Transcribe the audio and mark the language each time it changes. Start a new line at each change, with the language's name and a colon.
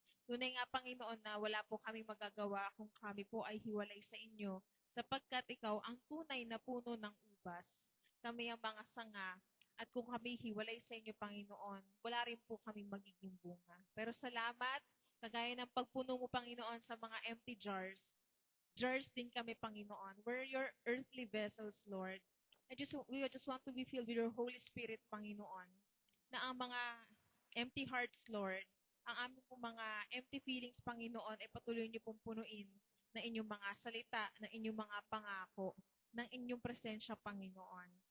Filipino: Tunay nga, Panginoon, na wala po kami magagawa kung kami po ay hiwalay sa inyo, sapagkat ikaw ang tunay na puno ng ubas. Kami ang mga sanga, at kung kami hiwalay sa inyo, Panginoon, wala rin po kami magiging bunga. Pero salamat, kagaya ng pagpuno mo, Panginoon, sa mga empty jars, jars din kami, Panginoon.
English: We're your earthly vessels, Lord. We just want to be filled with your Holy Spirit,
Filipino: Panginoon, na ang mga empty hearts, Lord, ang aming pong mga empty feelings, Panginoon, ay patuloy niyo pong punuin ng inyong mga salita, ng inyong mga pangako, ng inyong presensya, Panginoon.